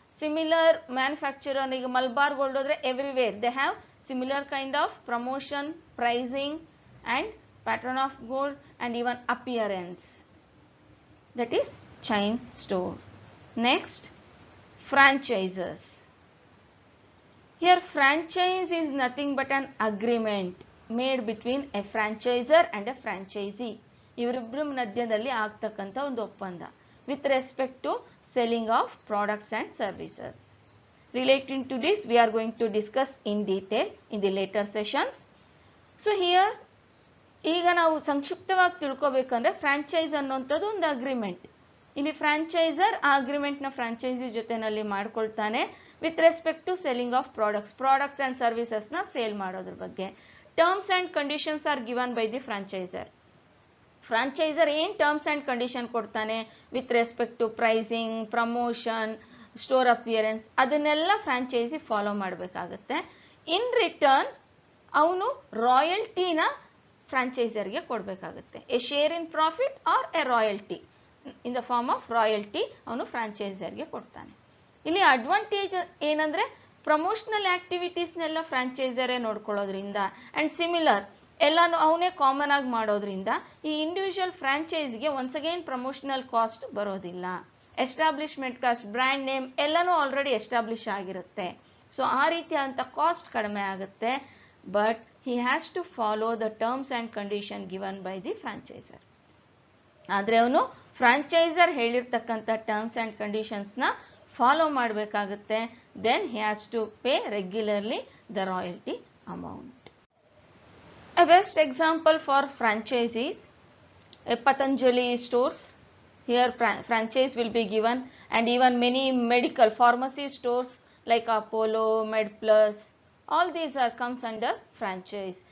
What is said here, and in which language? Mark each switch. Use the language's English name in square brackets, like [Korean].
[English] Similar manufacturer, ಈಗ ಮಲ್ಬಾರ್ ಗೋಲ್ಡ್ ಹೋದರೆ everywhere they have similar kind of promotion, pricing and pattern of gold and even appearance. That is chain store. Next, franchises. Here franchise is nothing but an agreement made between a franchisor and a franchisee. [Kannada] ಇವರಿಬ್ಬರ ಮಧ್ಯದಲ್ಲಿ ಆಗ್ತಕ್ಕಂಥ ಒಂದು ಒಪ್ಪಂದ [English] with respect to selling of products and services. Relating to this, we are going to discuss in detail in the later sessions. So here, [Kannada] ಈಗ ನಾವು ಸಂಕ್ಷಿಪ್ತವಾಗಿ ತಿಳ್ಕೊಬೇಕಂದ್ರೆ franchise ಅನ್ನೋಂಥದ್ದು ಒಂದು ಅಗ್ರಿಮೆಂಟ್. ಇಲ್ಲಿ ಫ್ರಾಂಚೈಸರ್ ಆ ಅಗ್ರಿಮೆಂಟ್ನ ಫ್ರಾಂಚೈಸಿ ಜೊತೆನಲ್ಲಿ ಮಾಡ್ಕೊಳ್ತಾನೆ [English] with respect to selling of products and ಸರ್ವಿಸಸ್ನ [Kannada] sale ಮಾಡೋದ್ರ ಬಗ್ಗೆ. [English] Terms and conditions are given by the franchisor. [Kannada] ಫ್ರಾಂಚೈಸರ್ ಏನು ಟರ್ಮ್ಸ್ ಆ್ಯಂಡ್ ಕಂಡೀಷನ್ ಕೊಡ್ತಾನೆ [English] with respect to [Kannada] pricing, promotion, store appearance, ಅದನ್ನೆಲ್ಲ ಫ್ರಾಂಚೈಸಿ ಫಾಲೋ ಮಾಡಬೇಕಾಗತ್ತೆ. [English] in return [Kannada] ಅವನು ರಾಯಲ್ಟಿನ ಫ್ರಾಂಚೈಸರ್ಗೆ ಕೊಡಬೇಕಾಗುತ್ತೆ. [English] a share in profit or a royalty in the form of royalty [Kannada] ಅವನು ಫ್ರಾಂಚೈಸರ್ಗೆ ಕೊಡ್ತಾನೆ. ಇಲ್ಲಿ advantage ಏನಂದರೆ ಪ್ರಮೋಷನಲ್ ಆ್ಯಕ್ಟಿವಿಟೀಸ್ನೆಲ್ಲ ಫ್ರಾಂಚೈಸರೇ ನೋಡ್ಕೊಳ್ಳೋದ್ರಿಂದ ಆ್ಯಂಡ್ ಸಿಮಿಲರ್ ಎಲ್ಲನೂ ಅವನೇ ಕಾಮನ್ ಆಗಿ ಮಾಡೋದ್ರಿಂದ ಈ individual ಫ್ರಾಂಚೈಸ್ಗೆ [English] once again [Kannada] promotional cost ಬರೋದಿಲ್ಲ. ಎಸ್ಟಾಬ್ಲಿಷ್ಮೆಂಟ್ ಕಾಸ್ಟ್, ಬ್ರ್ಯಾಂಡ್ ನೇಮ್ ಎಲ್ಲನೂ ಆಲ್ರೆಡಿ ಎಸ್ಟಾಬ್ಲಿಷ್ ಆಗಿರುತ್ತೆ. ಸೊ ಆ ರೀತಿಯಾದಂಥ ಕಾಸ್ಟ್ ಕಡಿಮೆ ಆಗುತ್ತೆ. [English] But he has to follow the terms and condition given by the franchisor. [Kannada] ಆದರೆ ಅವನು ಫ್ರಾಂಚೈಸರ್ ಹೇಳಿರ್ತಕ್ಕಂಥ ಟರ್ಮ್ಸ್ ಆ್ಯಂಡ್ ಕಂಡೀಷನ್ಸ್ನ ಫಾಲೋ ಮಾಡಬೇಕಾಗುತ್ತೆ. [English] Then he has to pay regularly the royalty amount. A best example for franchisees, a Patanjali stores. Here franchise will be given, and even many medical pharmacy stores like Apollo, MedPlus, all these comes under franchise.